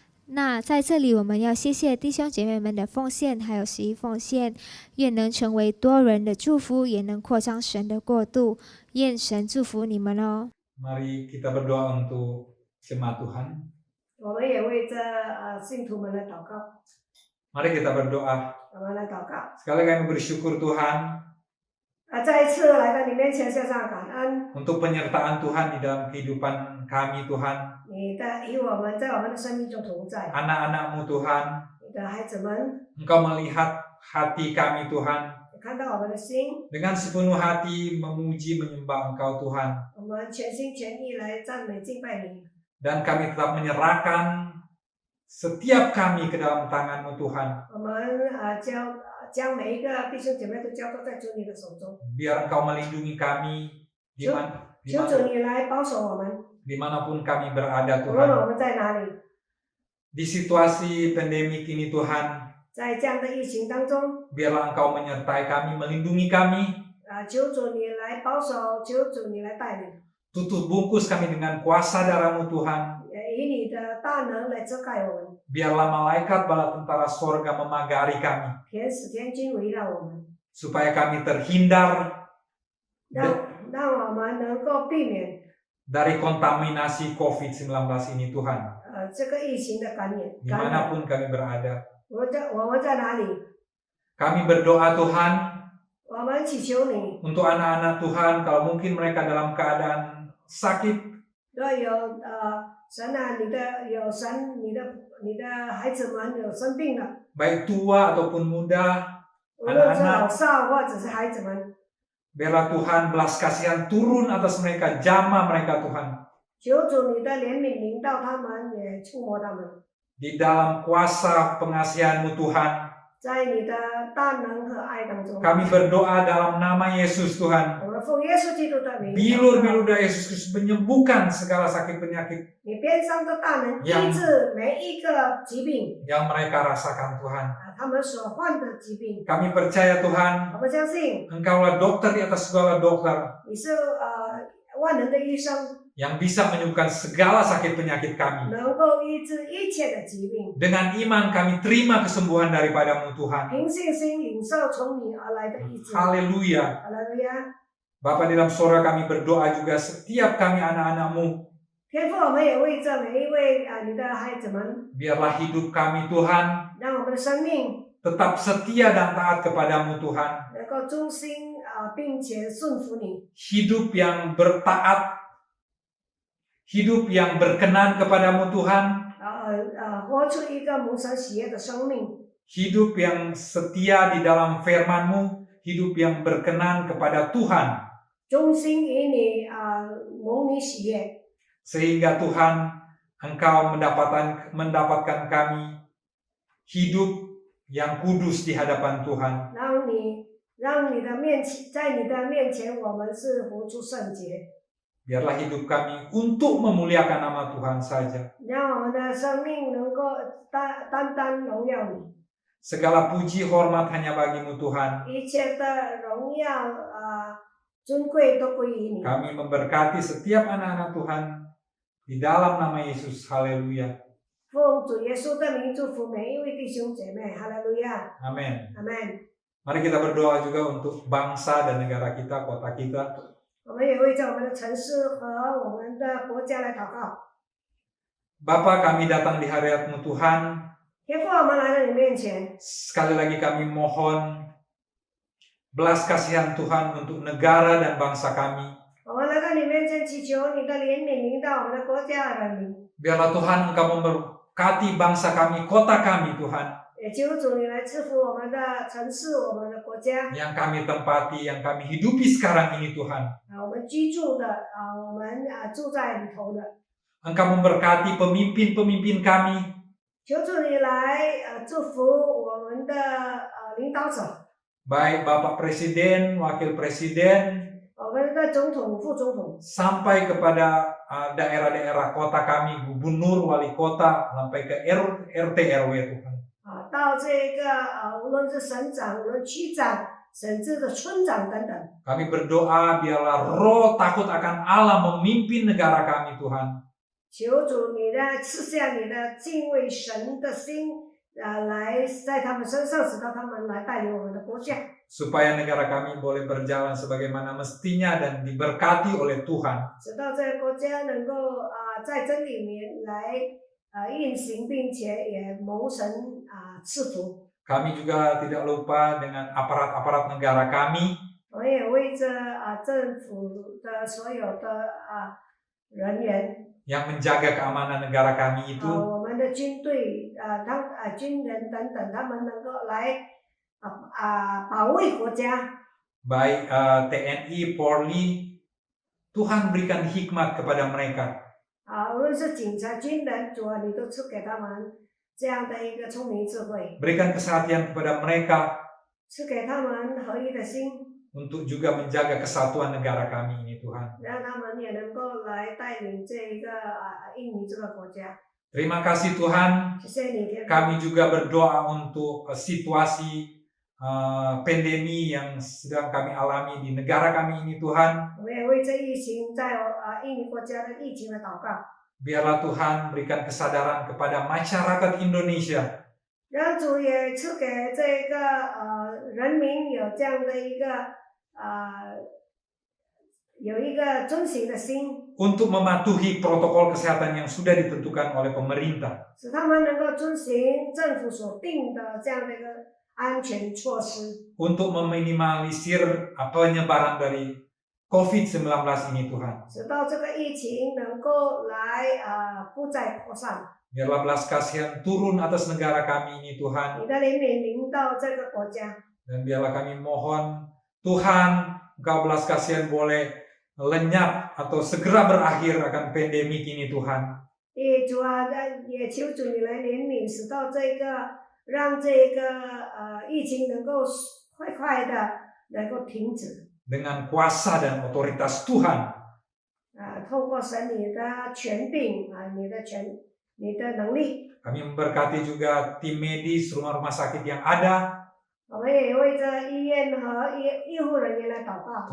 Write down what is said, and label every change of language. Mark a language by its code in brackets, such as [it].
[zh] 那在这里，我们要谢谢弟兄姐妹们的奉献，还有十一奉献，愿能成为多人的祝福，也能扩张神的国度。愿神祝福你们哦。 [id] Mari kita berdoa untuk jemaat Tuhan. [zh] 我们也为这信徒们来祷告， [id] Mari kita berdoa. [zh] 我们来祷告。 [id] Sekali kami bersyukur Tuhan [zh] 再一次来到你面前，献上感恩， [id] untuk penyertaan Tuhan di dalam kehidupan kami Tuhan. [zh] 你的与我们在我们的生命中同在， [id] Anak-anak-Mu Tuhan, [zh] 你的孩子们 [id] Engkau melihat hati kami Tuhan. [zh] 看到我们的心， [id] Dengan sepenuh hati memuji menyembah Engkau Tuhan. [zh] 我们全心全意来赞美敬拜你。 [id] Dan kami tetap menyerahkan setiap kami ke dalam tangan-Mu Tuhan. [zh] 我们将每一个弟兄姐妹都交托在主你的手中， [id] Biar Engkau melindungi kami [zh] 求主你来保守我们， [id] dimanapun kami berada [zh] 无论 [id] Tuhan. [zh] 我们在哪里， [id] Di situasi pandemik ini Tuhan, [zh] 在这样的疫情当中， [id] biarlah Engkau menyertai kami, melindungi kami. [zh] 求主你来保守，求主你来带领， [id] Tutup bungkus kami dengan kuasa darah-Mu Tuhan. [zh] 也以你的大能来遮盖我们， [id] Biarlah malaikat bala tentara sorga memagari kami. [zh] 天使天君围绕我们， [id] Supaya kami terhindar [zh] 让我们能够避免 [id] dari kontaminasi COVID-19 ini Tuhan. [zh] 这个疫情的感染。 [id] Dimanapun kami berada. [zh] 我们在哪里？ [id] Kami berdoa Tuhan [zh] 我们祈求你， [id] untuk anak-anak Tuhan kalau mungkin mereka dalam keadaan sakit. [zh] 若有神啊，你的孩子们有生病了， [id] Baik tua ataupun muda. [zh] 无论是老少或者是孩子们， [id] Biarlah Tuhan belas kasihan turun atas mereka, jamah mereka Tuhan. [zh] 求主你的怜悯临到他们，也触摸他们， [id] Di dalam kuasa pengasihan-Mu Tuhan. [zh] 在你的大能和爱当中， [id] Kami berdoa dalam nama Yesus Tuhan. [zh] 我们奉耶稣基督的名， [id] Bilur-bilur dari Yesus Kristus menyembuhkan segala sakit penyakit [zh] 你边上的大能医治每一个疾病， [id] yang mereka rasakan Tuhan. [zh] 他们所患的疾病， [id] Kami percaya Tuhan, [zh] 我们相信 [id] Engkaulah dokter di atas segala dokter [zh] 你是万能的医生， [id] yang bisa menyembuhkan segala sakit penyakit kami. [zh] 能够医治一切的疾病。 [id] Dengan iman kami terima kesembuhan daripada-Mu Tuhan. [zh] 凭信心领受从你而来的医治。 [id] Haleluya. [zh] 哈利路亚！ [id] Bapa di dalam surga kami berdoa juga setiap kami anak-anak-Mu. [zh] 天父，我们也为这每一位你的孩子们， [id] Biarlah hidup kami Tuhan [zh] 让我们的生命 [id] tetap setia dan taat kepadamu Tuhan. [zh] 能够忠心并且顺服你， [id] Hidup yang bertaat, hidup yang berkenan kepadamu Tuhan, [zh] 活出一个蒙神喜悦的生命， [id] hidup yang setia di dalam firman-Mu, hidup yang berkenan kepada Tuhan. [zh] 忠心于你蒙你喜悦， [id] Sehingga Tuhan, Engkau mendapatkan kami hidup yang kudus di hadapan Tuhan. [zh] 让你的面前，在你的面前，我们是活出圣洁， [id] Biarlah hidup kami untuk memuliakan nama Tuhan saja. [zh] 让我们的生命能够单单荣耀你， [id] Segala puji hormat hanya bagi-Mu Tuhan. [zh] 一切的荣耀尊贵都归于你。 [id] Kami memberkati setiap anak-anak Tuhan di dalam nama Yesus. Haleluya. [zh] 奉主耶稣的名祝福每一位弟兄姐妹，哈利路亚， [id] Amin. [zh] 阿门。 [id] Mari kita berdoa juga untuk bangsa dan negara kita, kota kita. [zh] 我们也为着我们的城市和我们的国家来祷告。 [id] Bapa, kami datang di hadirat-Mu Tuhan. [zh] 天父，我们来到你面前， [id] Sekali lagi kami mohon belas kasihan Tuhan untuk negara dan bangsa kami. [zh] 我们来到你面前祈求你的怜悯临到我们的国家人民， [id] Biarlah Tuhan Engkau memberkati bangsa kami, kota kami Tuhan. [zh] 也求主你来赐福我们的城市、我们的国家， [id] Yang kami tempati, yang kami hidupi sekarang ini Tuhan. [zh] 我们居住的我们住在里头的， [id] Engkau memberkati pemimpin-pemimpin kami. [zh] 求主你来祝福我们的领导者， [id] Baik Bapak Presiden, Wakil Presiden, [zh] 我们的总统、副总统， [id] sampai kepada daerah-daerah kota kami, gubernur, wali kota, sampai ke RT RW Tuhan. [zh] 到这个无论是省长、无论区长，甚至的村长等等， [id] Kami berdoa biarlah roh takut akan Allah memimpin negara kami Tuhan. [zh] 求主你呢赐下你的敬畏神的心，来在他们身上，使到他们来带领我们的国家。 [id] supaya negara kami boleh berjalan sebagaimana mestinya dan diberkati oleh Tuhan. [zh] 使到这个国家能够在真理里面来运行，并且也蒙神赐福。 [id] Kami juga tidak lupa dengan aparat-aparat negara kami [zh] 我也为着政府的所有的人员， [id] yang menjaga keamanan negara kami itu, [zh] 我们的军队军人等等，他们能够来保卫国家。 [id] baik TNI, Polri, Tuhan berikan hikmat kepada mereka. [zh] 无论是警察、军人，主啊，你都赐给他们这样的一个聪明智慧， [id] Berikan kesehatan kepada mereka [zh] 赐给他们合一的心， [id] untuk juga menjaga kesatuan negara kami ini Tuhan. [zh] 让他们也能够来带领这一个印尼这个国家。 [id] Terima kasih Tuhan. [zh] 谢谢你，天父。 [id] Kami juga berdoa untuk situasi pandemi yang sedang kami alami di negara kami ini Tuhan. [zh] 我们也为这疫情在印尼国家的疫情的祷告， [id] Biarlah Tuhan berikan kesadaran kepada masyarakat Indonesia [zh] 让主也赐给这个人民有这样的一个有一个遵行的心， [id] untuk mematuhi protokol kesehatan yang sudah ditentukan oleh pemerintah. [zh] 使他们能够遵行政府所定的这样的一个安全措施， [id] Untuk meminimalisir penyebaran dari COVID-19 ini Tuhan. [zh] 使到这个疫情能够来不再扩散。 [id] Biarlah belas kasihan turun atas negara kami ini Tuhan. [zh] 你的怜悯临到这个国家， [id] Dan biarlah kami mohon Tuhan, Engkau belas kasihan boleh lenyap atau segera berakhir akan pandemik ini Tuhan. [zh] 主啊，也求主你来怜悯，使到这个让这个疫情能够快快的能够停止。 [id] Dengan kuasa dan otoritas Tuhan. [zh] 透过神你的权柄你的能力， [id] Kami memberkati juga tim medis, rumah-rumah sakit yang ada. [zh] 我们也为着医院和医护人员来祷告。